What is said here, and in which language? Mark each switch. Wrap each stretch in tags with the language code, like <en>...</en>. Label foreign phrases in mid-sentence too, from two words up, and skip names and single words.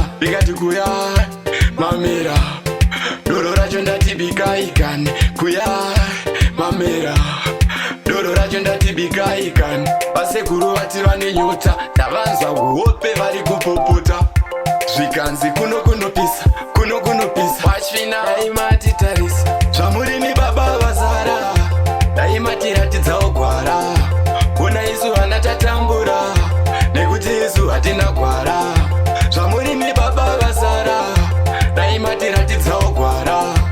<sn>Ndikati kuya, mamira, doro racho ndatibikai kani. Kuya, mamira, doro racho ndatibikai kani. Vasekuru vati vane nyota, ndavanzwa kuhope vari kupopota. Zvikanzi kuno kunopisa, kuno kunopisa.</sn> <en>Watch me now.</en> <sn>Dai matitarisa. Zvamurimi baba vazara, dai matiratidzawo gwara. Ona isu vana tatambura, nekuti isu hatina gwara. Zvamurimi baba vazara, dai matiratidzawo gwara.</sn>